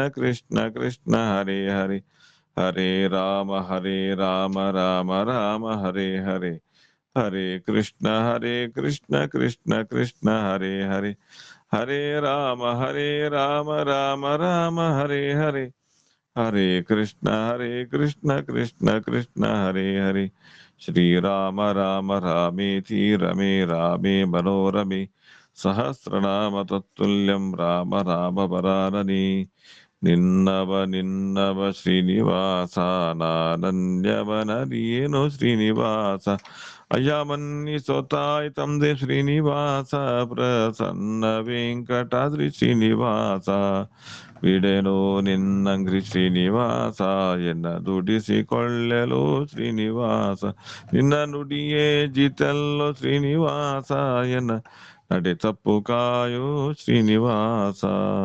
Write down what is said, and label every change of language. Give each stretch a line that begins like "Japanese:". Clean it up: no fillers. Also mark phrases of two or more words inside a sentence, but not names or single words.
Sanskrit: ಕೃಷ್ಣ ಹರೇ ಹರೇ, ಹರೇ ರಾಮ ರಾಮ ರಾಮ ಹರೇ ಹರೇ, ಹರೇ ಕೃಷ್ಣ ಕೃಷ್ಣ ಕೃಷ್ಣ ಹರೇ ಹರೇ, ಹರೇ ರಾಮ ರಾಮ ರಾಮ ಹರೇ ಹರೇ, ಹರೇ ಕೃಷ್ಣ ಕೃಷ್ಣ ಕೃಷ್ಣ ಹರೇ ಹರೇ, ಶ್ರೀರಾಮ ರಾಮ ರಾಮೇತಿ ರಮೇ ರಾಮೇ ಮನೋರಮೆ, ಸಹಸ್ರನಾಮ ತತ್ತುಲ್ಯಂ ರಾಮ ರಾಮ ವರಾನನೆ,
Kannada: ನಿನ್ನವ ಶ್ರೀನಿವಾಸ ನಾನನ್ಯವನರಿಯೇನು ಶ್ರೀನಿವಾಸ, ಅಯ್ಯಮನ್ನಿಸೋತಾಯ್ ತಂದೆ ಶ್ರೀನಿವಾಸ, ಪ್ರಸನ್ನ ವೆಂಕಟಾದ್ರಿ ಶ್ರೀನಿವಾಸ, ಬಿಡೆನು ನಿನ್ನಂಗ್ರಿ ಶ್ರೀನಿವಾಸ, ಎನ್ನ ದುಡಿಸಿಕೊಳ್ಳಲು ಶ್ರೀನಿವಾಸ, ನಿನ್ನ ನುಡಿಯೇ ಜಿತಲ್ಲೋ ಶ್ರೀನಿವಾಸ, ಎನ್ನ ನಡೆ ತಪ್ಪು ಕಾಯೋ ಶ್ರೀನಿವಾಸ.